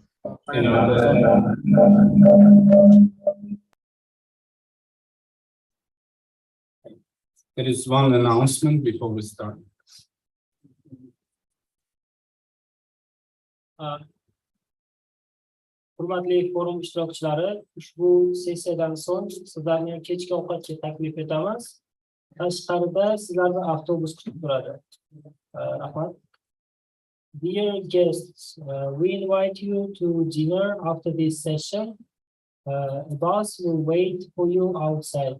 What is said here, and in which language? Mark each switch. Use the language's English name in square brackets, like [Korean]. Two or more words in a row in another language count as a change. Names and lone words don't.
[English] There is one announcement before we start. [Uzbek] Hurmatli forum ishtirokchilari, ushbu sessiyadan so'ng sizlarni kechki ovqatga taklif etamiz. Tashqarida sizlarni avtobus kutib turadi. Rahmat. [English] Dear guests, we invite you to dinner after this session. A bus will wait for you outside.